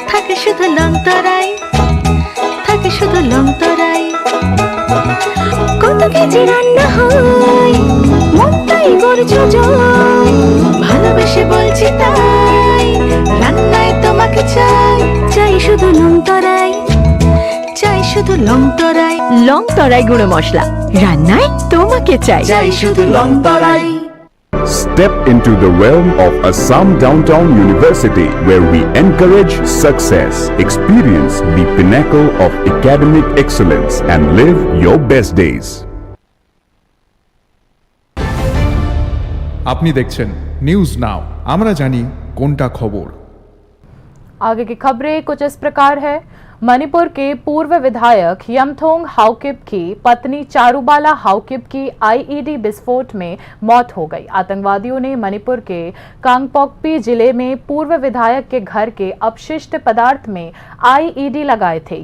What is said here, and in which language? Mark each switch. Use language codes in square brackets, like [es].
[bn] থাকে শুধু লংতরাই, থাকে শুধু লংতরাই, কত কেজি রান্না হয় মনটাই করছো জয়। ভালোবেসে বলছি তাই, রান্নায় তোমাকে চাই, চাই শুধু লংতরাই, চাই শুধু লংতরাই। লংতরাই গুঁড়ো মশলা, রান্নায় তোমাকে চাই, চাই শুধু লংতরাই। [en] Step into the realm of Assam Downtown University, where we encourage success, experience the pinnacle of academic excellence, and live your best days. [bn] আপনি দেখছেন নিউজ নাও, আমরা জানি কোনটা খবর। [hi] आगे की खबरें कुछ इस प्रकार है। मणिपुर के पूर्व विधायक यमथोंग हाओकिप की पत्नी चारुबाला हाओकिप की आईईडी विस्फोट में मौत हो गई। आतंकवादियों ने मणिपुर के कांगपोकपी जिले में पूर्व विधायक के घर के अपशिष्ट पदार्थ में आईईडी लगाए थे।